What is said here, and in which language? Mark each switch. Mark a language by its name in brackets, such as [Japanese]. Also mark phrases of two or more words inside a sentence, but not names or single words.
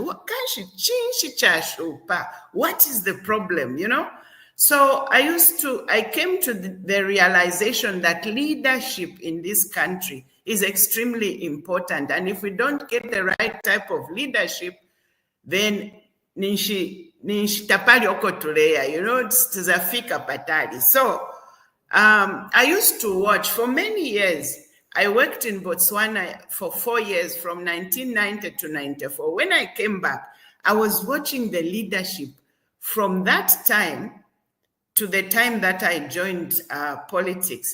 [English] What is the problem, So I came to the realization that leadership in this country is extremely important. And if we don't get the right type of leadership, then [Bemba] tapali okotulea, tuzafika patali. [English] So I used to watch for many years. I worked in Botswana for 4 years, from 1990 to 94. When I came back, I was watching the leadership from that time to the time that I joined politics.